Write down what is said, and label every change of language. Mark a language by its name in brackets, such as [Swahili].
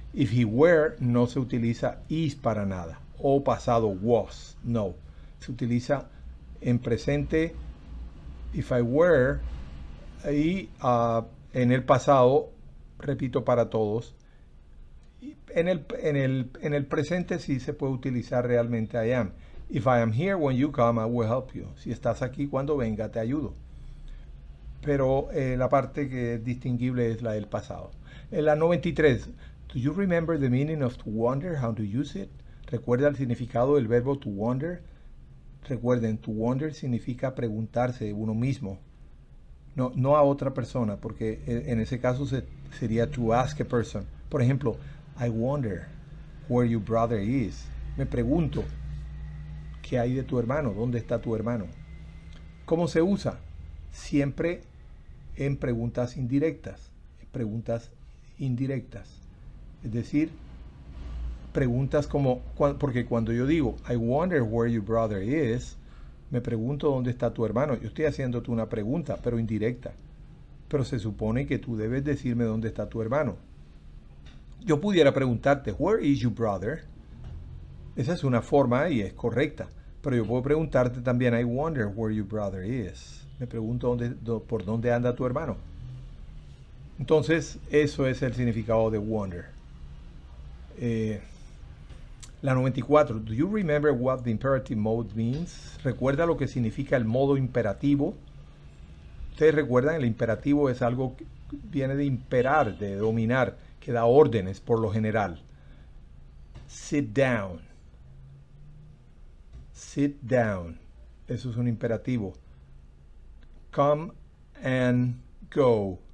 [Spanish] If he were, no se utiliza is para nada. O pasado was, no. Se utiliza en presente, [English] if I were, [Spanish] y en el pasado, repito para todos. En el presente sí se puede utilizar realmente I am. [English] If I am here when you come, I will help you. [Spanish] Si estás aquí cuando venga, te ayudo. Pero la parte que es distinguible es la del pasado. En la 93. [English] Do you remember the meaning of to wonder, how to use it? [Spanish] ¿Recuerda el significado del verbo to wonder? Recuerden, to wonder significa preguntarse de uno mismo. No a otra persona, porque en ese caso sería [English] to ask a person. [Spanish] Por ejemplo, [English] I wonder where your brother is. [Spanish] Me pregunto, ¿qué hay de tu hermano? ¿Dónde está tu hermano? ¿Cómo se usa? Siempre en preguntas indirectas. Es decir, preguntas como, porque cuando yo digo, [English] I wonder where your brother is, [Spanish] me pregunto dónde está tu hermano. Yo estoy haciéndote una pregunta, pero indirecta. Pero se supone que tú debes decirme dónde está tu hermano. Yo pudiera preguntarte, [English] where is your brother? [Spanish] Esa es una forma y es correcta. Pero yo puedo preguntarte también, [English] I wonder where your brother is. [Spanish] Me pregunto por dónde anda tu hermano. Entonces, eso es el significado de wonder. La 94. [English] Do you remember what the imperative mode means? [Spanish] ¿Recuerda lo que significa el modo imperativo? Ustedes recuerdan, el imperativo es algo que viene de imperar, de dominar, que da órdenes por lo general. [English] Sit down. Sit down. [Spanish] Eso es un imperativo. [English] Come and go.